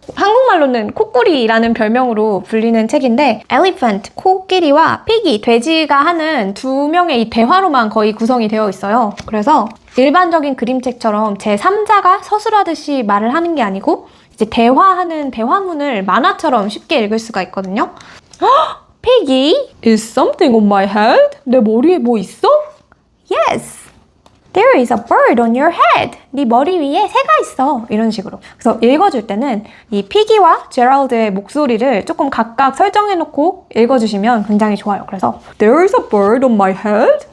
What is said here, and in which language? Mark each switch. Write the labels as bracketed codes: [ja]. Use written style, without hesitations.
[ko] 한국말로는 코끼리라는 별명으로 불리는 책인데 Elephant, 코끼리와 Piggy, 돼지가 하는 두 명의 이 대화로만 거의 구성이 되어 있어요. 그래서 일반적인 그림책처럼 제3자가 서술하듯이 말을 하는 게 아니고 이제 대화하는 대화문을 만화처럼 쉽게 읽을 수가 있거든요. [en] Piggy, is something on my head? [ko] 내 머리에 뭐 있어? [en] Yes, there is a bird on your head. [ko] 네 머리 위에 새가 있어. 이런 식으로. 그래서 읽어줄 때는 이 피기와 제럴드의 목소리를 조금 각각 설정해놓고 읽어주시면 굉장히 좋아요. 그래서 [en] There is a bird on my head.